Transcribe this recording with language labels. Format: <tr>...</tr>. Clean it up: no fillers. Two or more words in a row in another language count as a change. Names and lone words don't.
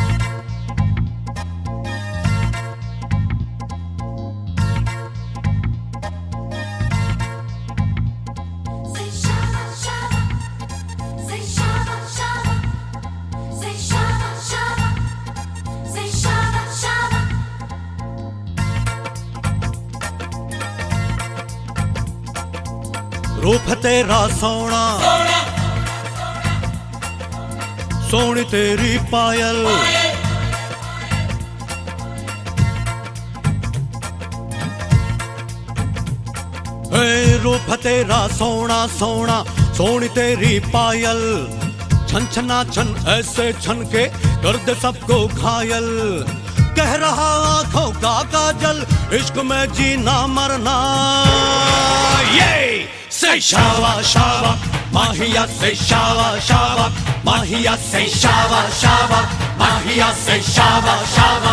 <hi>Say shabba shabba, say shabba shabba, say shabba shabba, say shabba shabba. रूप तेरा सोना सोनी तेरी पायल रूप तेरा सोना सोना सोनी तेरी पायल छन छना छन ऐसे छन के कर दे सबको घायल। कह रहा आंखों का काजल इश्क में जीना मरना।</hi> <pa>ਯੇ ਸੇ ਸ਼ਾਵਾ ਸ਼ਾਵਾ ਮਾਹੀਆ ਸੇ ਸ਼ਾਵਾ ਸ਼ਾਵਾ ਮਾਹੀਆ ਸੇ ਸ਼ਾਵਾ ਸ਼ਾਵਾ ਮਾਹੀਆ ਸੇ ਸ਼ਾਵਾ ਸ਼ਾਵਾ।</pa>